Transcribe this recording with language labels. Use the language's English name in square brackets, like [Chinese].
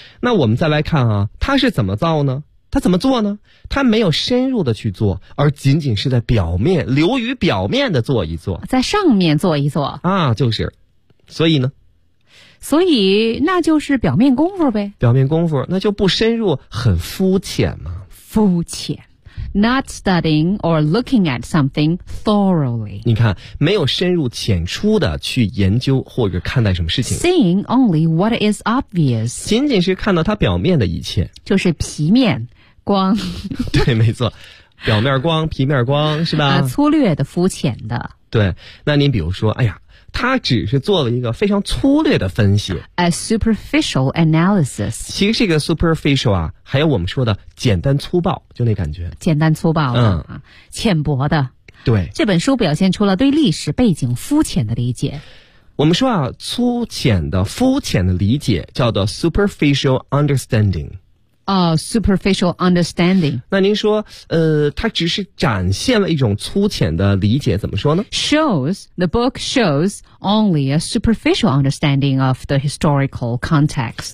[Chinese] 那我们再来看啊，它是怎么造呢？他怎么做呢？他没有深入的去做，而仅仅是在表面，流于表面的做一做，在上面做一做啊，就是，所以呢，所以那就是表面功夫呗，表面功夫，那就不深入，很肤浅嘛，肤浅 [English] ，not studying or looking at something thoroughly。 [Chinese] 你看，没有深入浅出的去研究或者看待什么事情 [English] ，seeing only what is obvious， [Chinese] 仅仅是看到它表面的一切，就是皮面。光对，没错，表面光皮面光是吧，粗略的肤浅的。对，那您比如说哎呀，他只是做了一个非常粗略的分析 [English] a superficial analysis。 [Chinese] 其实这个 superficial 啊，还有我们说的简单粗暴，就那感觉，简单粗暴的浅薄的。对，这本书表现出了对历史背景肤浅的理解。我们说啊，粗浅的肤浅的理解叫做 [English] superficial understanding。 superficial understanding. [Chinese] 那您说，它只是展现了一种粗浅的理解，怎么说呢？ [English] Shows, the book shows only a superficial understanding of the historical context.